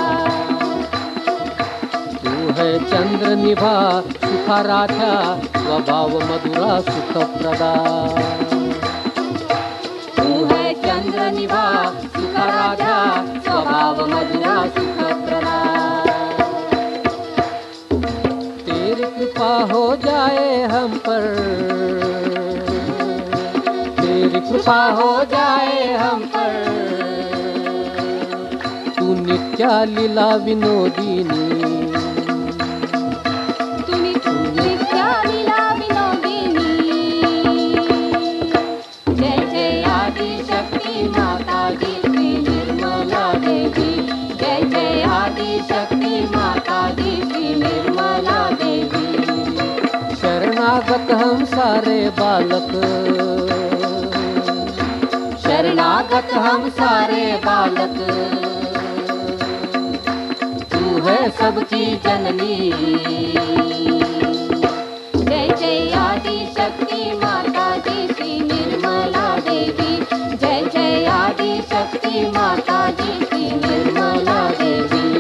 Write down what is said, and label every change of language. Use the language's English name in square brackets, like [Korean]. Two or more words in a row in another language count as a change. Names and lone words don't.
[Hindi] तू है [Sanskrit] चंद्र निभा सुखाराध्या स्वभाव मधुरा सुखप्रदा, [Hindi] तू है [Sanskrit] चंद्र निभा सुखराजा स्वभाव मधुरा सुखप्रदा। [Hindi] तेरी कृपा हो जाए हम पर, तेरी कृपा हो जाए हम पर, तू [Sanskrit] नित्या लीला विनोदिनी, [Hindi] तू [Sanskrit] नित्या लीला विनोदिनी। [Hindi] जय जय आदि शक्ति माता दी श्री निर्मला देवी, जय जय आदि शक्ति माता दी श्री निर्मला देवी। शरणागत हम सारे बालक, शरणागत हम सारे बालक, तू है सबकी जननी। जय जय आदि शक्ति माता दी श्री निर्मला देवी, जय जय आदि शक्ति माता दी श्री निर्मला देवी।